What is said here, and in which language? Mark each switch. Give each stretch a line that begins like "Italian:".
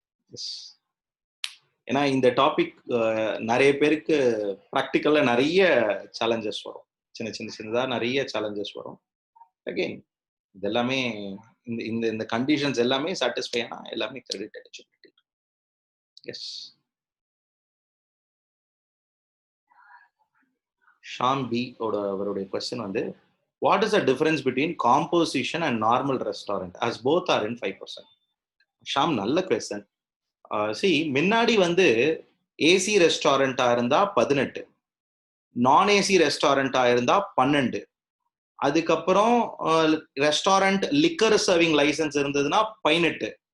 Tamil: S, ஏன்னா இந்த topic நிறைய பேருக்கு ப்ராக்டிக்கல்ல நிறைய சேலஞ்சஸ் வரும், சின்னதா நிறைய சேலஞ்சஸ் வரும். அகைன் இதெல்லாமே இந்த இந்த இந்த கண்டிஷன்ஸ் எல்லாமே சாட்டிஸ்ஃபை ஆனா எல்லாமே credit eligibility. S, Sham B அவருடைய क्वेश्चन வந்து
English: what is the difference between composition and normal restaurant as both are in 5%?
Tamil: Sham, நல்ல क्वेश्चन. see, முன்னாடி வந்து ஏசி ரெஸ்டாரண்டா இருந்தா 18, நான் ஏசி ரெஸ்டாரண்டா இருந்தா 12, அதுக்கப்புறம் ரெஸ்டாரண்ட் லிக்கர் சர்விங் லைசன்ஸ் இருந்ததுன்னா 18.